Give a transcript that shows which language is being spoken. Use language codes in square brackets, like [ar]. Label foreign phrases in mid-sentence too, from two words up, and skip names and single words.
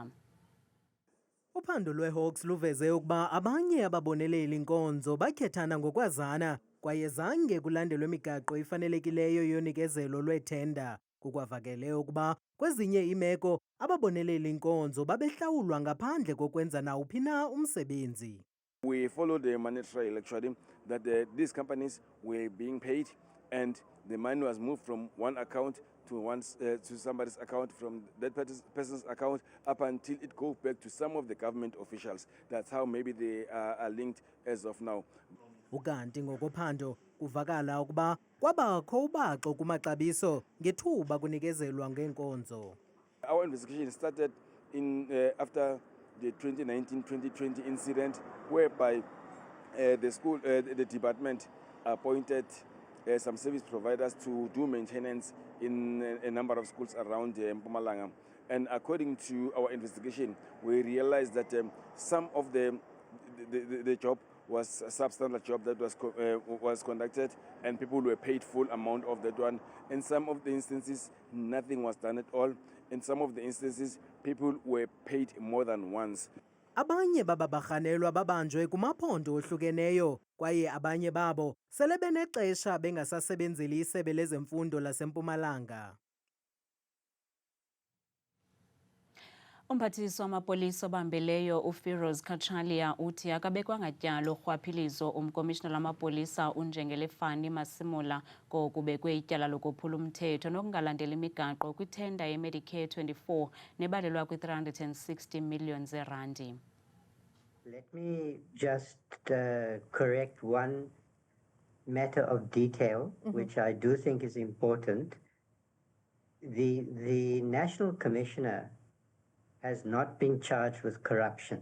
[xh] Uphando lweHawks luveze ukuba abanye ababoneleli nkonzo bakhethana ngokwazana kwaye zange kulandelwe imigaqo efanelekileyo yonikezelo lwethenda. Kukwavakele ukuba kwezinye imeko ababoneleli nkonzo babehlawulwa ngaphandle kokwenza nawuphi na umsebenzi. [en] We followed the money trail actually that these companies were being paid and the money was moved from one account to somebody's account, from that person's account up until it goes back to some of the government officials. That's how maybe they are linked as of now. [xh] Ukanti ngokophando kuvakala ukuba kwabakho ubaxo kumaxabiso ngethuba kunikezelwa ngenkonzo. [en] Our investigation started in after the 2019-2020 incident whereby the department appointed some service providers to do maintenance in a number of schools around Mpumalanga. And according to our investigation, we realized that some of the job was a substandard job that was conducted and people were paid full amount of that one. In some of the instances, nothing was done at all. In some of the instances, people were paid more than once. [xh] Abanye baba barhanelwa babanjwe kumaphondo ohlukeneyo kwaye abanye babo sele benexesha bengasasebenzeli isebe lezemfundo laseMpumalanga. Umphathiswa wamapolisa obambeleyo uFiroz Kachalia uthi akabekwanga tyala urhwaphilizo umkomishinala wamapolisa uNjengelefani Masimula kokubekwe ityala lokuphula umthetho nokungalandeli imigaqo kwithenda yeMedicare 24 nebalelwa kwi-360 million zerandi. [en] Let me just correct one matter of detail, which I do think is important. The National Commissioner has not been charged with corruption.